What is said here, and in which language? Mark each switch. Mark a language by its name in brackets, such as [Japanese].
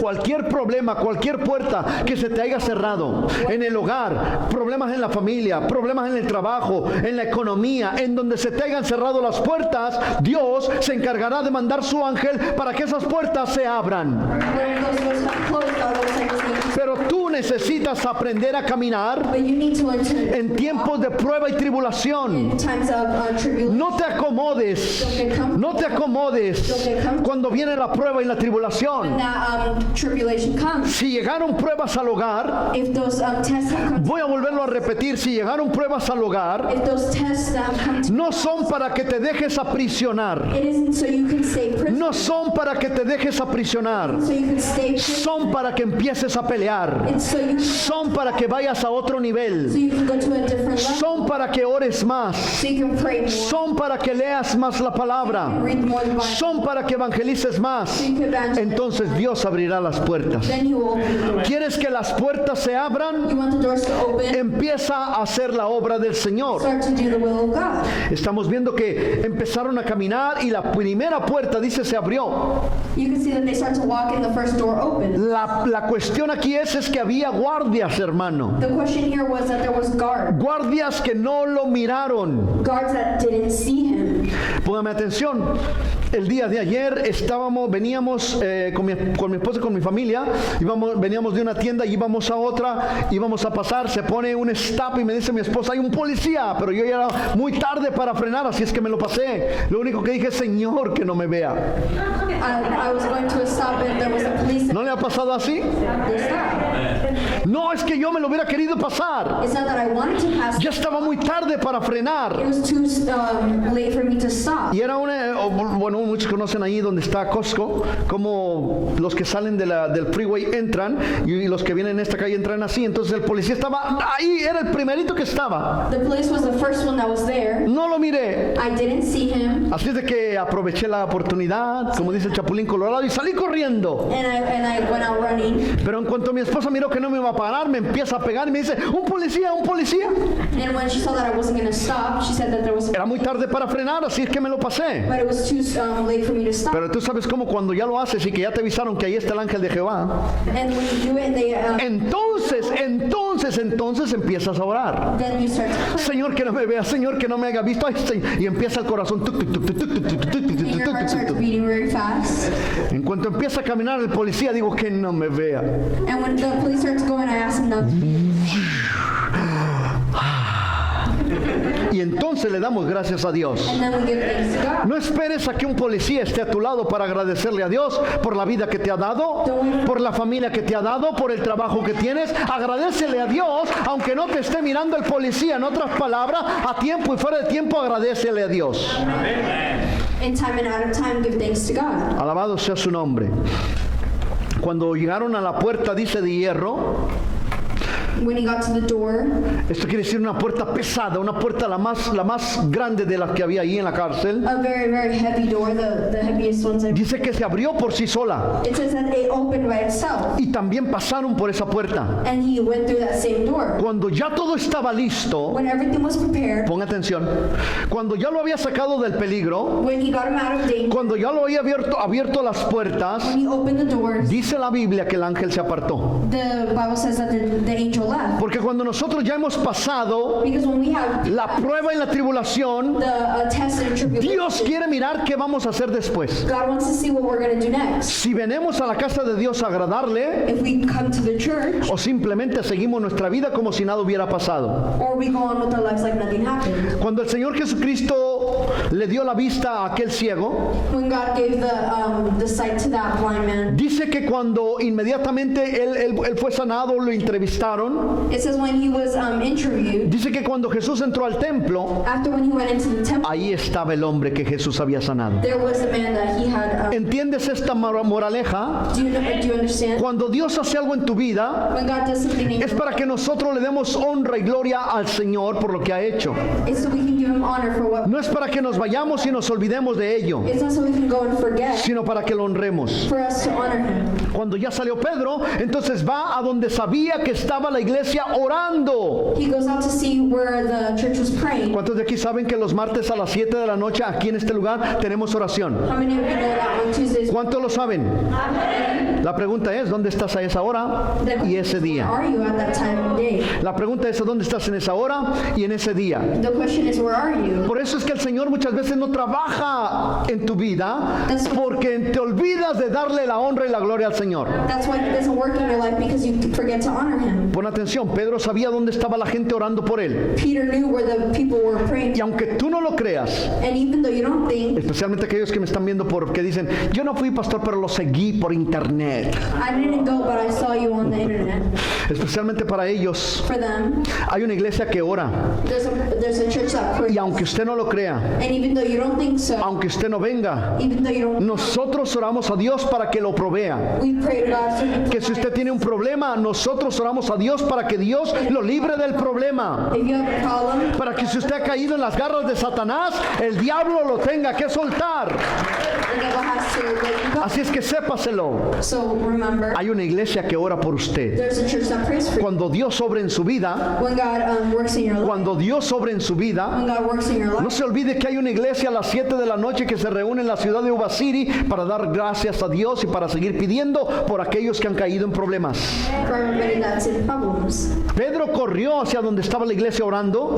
[Spanish] Cualquier problema, cualquier puerta que se te haya cerrado en el hogar, problemas en la familia, problemas en el trabajo, en la economía, en donde se te hayan cerrado las puertas, Dios se encargará de mandar su ángel para que esas puertas se abran. [English] When those doors have closed, God will send his angels. [Spanish] Pero tú necesitas aprender a caminar [English] But you need to learn to [Spanish] en tiempos de prueba y tribulación. [English] in times of tribulation. [Spanish] No te acomodes, no te acomodes cuando viene la prueba y la tribulación. [English] That tribulation comes. [Spanish] Si llegaron pruebas al hogar, [English] If those tests have come, [Spanish] voy a volverlo a repetir, si llegaron pruebas al hogar, [English] if those tests that have come, [Spanish] no son para que te dejes aprisionar, [English] it isn't so you can stay prisoner. [Spanish] no son para que te dejes aprisionar, [English] So you can stay prisoner. [Spanish] son para que empieces a pelear. pelear. [English] It's so you [Spanish] Son para que vayas a otro [English] so [Spanish] nivel. [English] you can go to a different level. [Spanish] Son para que ores más. [English] So you can pray more. [Spanish] Son para que leas más la palabra. [English] Read more the Bible. [Spanish] Son para que evangelices más. [English] So you can evangelize. [Spanish] Entonces Dios abrirá las puertas. [English] Then He will open the door. [Spanish] ¿Quieres que las puertas se abran? [English] You want the doors to open? [Spanish] Empieza a hacer la obra del Señor. [English] Start to do the will of God. [Spanish] Estamos viendo que empezaron a caminar y la primera puerta, dice, se abrió. [English] You can see that they start to walk and the first door opens. [Spanish] La cuestión aquí es que había guardias, hermano. [English] The question here was that there was [Spanish] Guardias que no lo miraron. [English] guards that didn't see him. [Spanish] Póngame atención. El día de ayer veníamos con mi esposa y con mi familia, veníamos de una tienda y íbamos a otra, íbamos a pasar, se pone un stop y me dice mi esposa, hay un policía, pero yo ya era muy tarde para frenar, así es que me lo pasé. Lo único que dije, Señor, que no me vea. [English] I was going to a stop and there was a police. [Spanish] ¿No le ha pasado así? [English] They stopped. [Spanish] No, es que yo me lo hubiera querido pasar. [English] It's not that I wanted to pass. [Spanish] Ya estaba muy tarde para [English] It [Spanish] frenar. [English] was too late for me to stop. [Spanish] Y era bueno, muchos conocen ahí donde está Costco, como los que salen del freeway entran y los que vienen en esta calle entran así. Entonces el policía estaba ahí, era el primerito que estaba. [English] The police was the first one that was there. [Spanish] No lo miré. [English] I didn't see him. [Spanish] Así es de que aproveché la oportunidad, como dice el Chapulín Colorado, y salí corriendo. [English] And I went out running. [Spanish] Pero en cuanto mi esposa miró que no me iba a parar, me empieza a pegar y me dice, un policía, un policía. [English] And when she saw that I wasn't going to stop, she said that there was [Spanish] Era muy tarde para frenar, así es que me lo pasé. [English] but it was too late for me to stop. [Spanish] Pero tú sabes cómo cuando ya lo haces y que ya te avisaron que ahí está el ángel de Jehová, [English] And when you do it, they [Spanish] entonces empiezas a orar. [English] then you start to pray. [Spanish] Señor, que no me vea, Señor, que no me haya visto. Ay, Señor. Y empieza el corazón. Tuc, tuc, tuc, tuc, tuc, tuc, tuc, tuc, tuc, [English] And tuc, your tuc, heart tuc, starts tuc. beating very fast. [Spanish] En cuanto empieza a caminar el policía, digo que no me vea. [English] And when the police starts going, I ask them not to. [Spanish] Y entonces le damos gracias a Dios. [English] And then we give thanks to God. [Spanish] No esperes a que un policía esté a tu lado para agradecerle a Dios por la vida que te ha dado, por la familia que te ha dado, por el trabajo que tienes. Agradécele a Dios, aunque no te esté mirando el policía. En otras palabras, a tiempo y fuera de tiempo, agradécele a Dios. [English] In time and out of time, give thanks to God. [Spanish] Alabado sea su nombre. Cuando llegaron a la puerta, dice, de hierro. [English] When he got to the door, [Spanish] Esto quiere decir una puerta pesada, una puerta la más grande de las que había ahí en la cárcel. [English] a very, very heavy door, the heaviest ones I've. [Spanish] Dice que se abrió por sí sola. [English] It says that it opened by itself. [Spanish] Y también pasaron por esa puerta. [English] And he went through that same door. [Spanish] Cuando ya todo estaba listo, [English] When everything was prepared, [Spanish] ponga atención, cuando ya lo había sacado del peligro, [English] when he got him out of danger, [Spanish] cuando ya lo había abierto las puertas, [English] when he opened the doors, [Spanish] dice la Biblia que el ángel se apartó. [English] the Bible says that the angel left. [Spanish] Porque cuando nosotros ya hemos pasado [English] Because when we have [Spanish] la prueba y la tribulación, [English] the test and tribulation, [Spanish] Dios quiere mirar qué vamos a hacer después. [English] God wants to see what we're going to do next. [Spanish] Si venimos a la casa de Dios a agradarle, [English] If we come to the church, [Spanish] o simplemente seguimos nuestra vida como si nada hubiera pasado. [English] or we go on with our lives like nothing happened. [Spanish] Cuando el Señor Jesucristo le dio la vista a aquel ciego, [English] When God gave the sight to that blind man, [Spanish] dice que cuando inmediatamente él fue sanado, lo entrevistaron. [English] it says when he was interviewed, [Spanish] Dice que cuando Jesús entró al templo, [English] after when he went into the temple, [Spanish] ahí estaba el hombre que Jesús había sanado. [English] there was a man that he had. [Spanish] ¿Entiendes esta moraleja? [English] Do you understand? [Spanish] Cuando Dios hace algo en tu vida, [English] When God does something in [Spanish] es [English] your [Spanish] para que nosotros le demos honra y gloria al Señor por lo que ha hecho. [English] it's so we can give him honor for what. [Spanish] No es para que nos vayamos y nos olvidemos de ello, [English] It's not so we can go and forget, [Spanish] sino para que lo honremos. [English] for us to honor him. [Spanish] Cuando ya salió Pedro, entonces va a donde sabía que estaba la iglesia orando. [English] He goes out to see where the church was praying. [Spanish] ¿Cuántos de aquí saben que los martes a las 7 de la noche aquí en este lugar tenemos oración? [English] How many of you know that on Tuesdays? [Spanish] ¿Cuántos lo saben? La pregunta es, ¿dónde estás a esa hora y ese [English] Where [Spanish] día? [English] are you at that time of day? [Spanish] La pregunta es, ¿dónde estás en esa hora y en ese día? [English] The question is, where are you? [Spanish] Por eso es que el Señor muchas veces no trabaja en tu vida porque te olvidas de darle la honra y la gloria al Señor. [English] That's why it doesn't work in your life, because you forget to honor him. [Spanish] Pon atención, Pedro sabía dónde estaba la gente orando por él. [English] Peter knew where the people were praying. [Spanish] Y aunque tú no lo creas, [English] And even though you don't think, [Spanish] especialmente aquellos que me están viendo porque dicen, yo no fui pastor, pero lo seguí por internet. [English] I didn't go, but I saw you on the internet. [Spanish] Especialmente para ellos, [English] for them. [Spanish] Hay una iglesia que ora, [English] There's a church that prays. [Spanish] y aunque usted no lo crea, [English] And even though you don't think so, [Spanish] aunque usted no venga, [English] even though you don't, [Spanish] nosotros oramos a Dios para que lo provea. [English] we pray to God so He [Spanish] Que si usted tiene un problema, nosotros oramos a Dios para que Dios lo libre del problema. [English] if you have a problem, [Spanish] Para que si usted ha caído en las garras de Satanás, el diablo lo tenga que soltar. [English] the devil has to let you go. [Spanish] Así es que sépaselo. [English] So remember, [Spanish] Hay una iglesia que ora por usted. [English] there's a church that prays for you. [Spanish] Cuando Dios obra en su vida, [English] When God works in your life, [Spanish] cuando Dios obra en su vida, [English] when God works in your [Spanish] no [English] life, [Spanish] se olvide que hay una iglesia a las 7 de la noche que se reúne en la ciudad de Uva City para dar gracias a Dios y para seguir pidiendo por aquellos que han caído en problemas. [English] for everybody that's in problems. [Spanish] Pedro corrió hacia donde estaba la iglesia orando